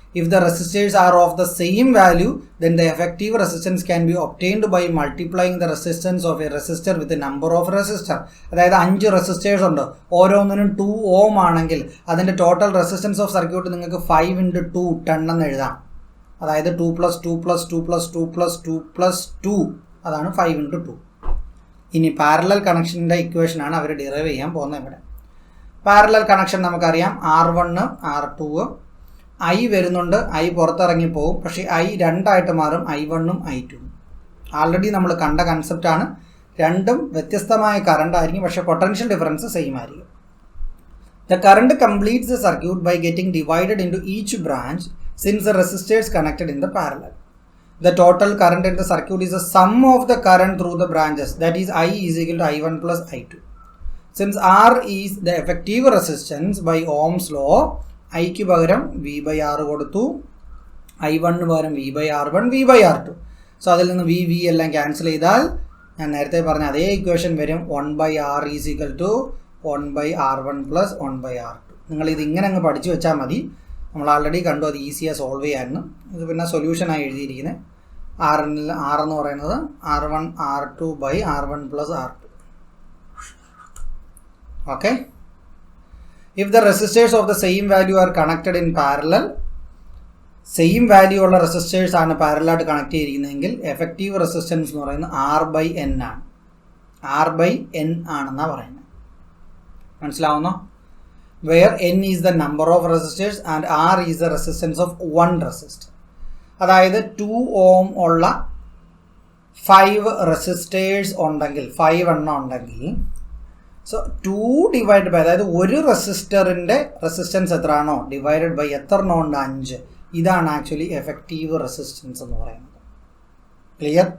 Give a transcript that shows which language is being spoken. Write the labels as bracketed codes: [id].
[en] If the resistors are of the same value, then the effective resistance can be obtained by multiplying the resistance of a resistor with the number of resistor. [ml] അതായത് 5 resistors ഉണ്ട്, ഓരോന്നിനും 2 ഓം ആണെങ്കിൽ അതിൻ്റെ total resistance of circuit നിങ്ങൾക്ക് 5 × 2 10 എന്ന് എഴുതാം. അതായത് 2 + 2 + 2 + 2 + 2 + 2 അതാണ് 5 × 2. ഇനി പാരലൽ കണക്ഷൻ്റെ ഇക്വേഷനാണ് അവർ ഡിറൈവ് ചെയ്യാൻ പോകുന്നത്. ഇവിടെ പാരലൽ കണക്ഷൻ നമുക്കറിയാം, R1 R2 I വരുന്നുണ്ട്, I പുറത്തിറങ്ങിപ്പോവും. പക്ഷേ I രണ്ടായിട്ട് മാറും, I1 I2. ആൾറെഡി നമ്മൾ കണ്ട കൺസെപ്റ്റാണ്. രണ്ടും വ്യത്യസ്തമായ കറണ്ട് ആയിരിക്കും, പക്ഷേ പൊട്ടൻഷ്യൽ ഡിഫറൻസ് സെയിം ആയിരിക്കും. [en] The current completes the circuit by getting divided into each branch since the resistors connected in the parallel. The total current in the circuit is the sum of the current through the branches, that is I is equal to I1 plus I2. Since R is the effective resistance by Ohm's law, [ml] ഐക്ക് പകരം V/R കൊടുത്തു, I1 പകരം V/R1 V/R2. So അതിൽ നിന്ന് V എല്ലാം cancel ചെയ്താൽ ഞാൻ നേരത്തെ പറഞ്ഞ അതേ ഇക്വേഷൻ വരും. [en] 1/R is equal to 1/R1 plus 1/R2. [ml] നിങ്ങളിത് ഇങ്ങനെ അങ്ങ് പഠിച്ചു വെച്ചാൽ മതി. നമ്മൾ ആൾറെഡി കണ്ടു, അത് ഈസിയായി സോൾവ് ചെയ്യാമെന്ന്. ഇത് പിന്നെ സൊല്യൂഷനായി എഴുതിയിരിക്കുന്നത്. R എന്ന് പറയുന്നത് R1 R2/R1 plus R2. Okay. [en] If the resistors of the same value are connected in parallel, [ml] same value ഉള്ള റെസിസ്റ്റേഴ്സ് ആണ് പാരലായിട്ട് കണക്ട് ചെയ്തിരിക്കുന്നതെങ്കിൽ എഫക്റ്റീവ് റെസിസ്റ്റൻസ് എന്ന് പറയുന്നത് R/N ആണ്. R/N ആണെന്നാണ് പറയുന്നത്. മനസ്സിലാവുന്നോ? [en] Where N is the number of resistors and R is the resistance of one resistor. [ml] അതായത് 2 ഓം ഉള്ള 5 റെസിസ്റ്റേഴ്സ് ഉണ്ടെങ്കിൽ, 5 എണ്ണം ഉണ്ടെങ്കിൽ, സോ 2 ഡിവൈഡ് ബൈ, അതായത് ഒരു റെസിസ്റ്ററിൻ്റെ റെസിസ്റ്റൻസ് എത്രയാണോ ഡിവൈഡഡ് ബൈ എത്ര എണ്ണം ഉണ്ട്, 5. ഇതാണ് ആക്ച്വലി എഫക്റ്റീവ് റെസിസ്റ്റൻസ് എന്ന് പറയുന്നത്. ക്ലിയർ?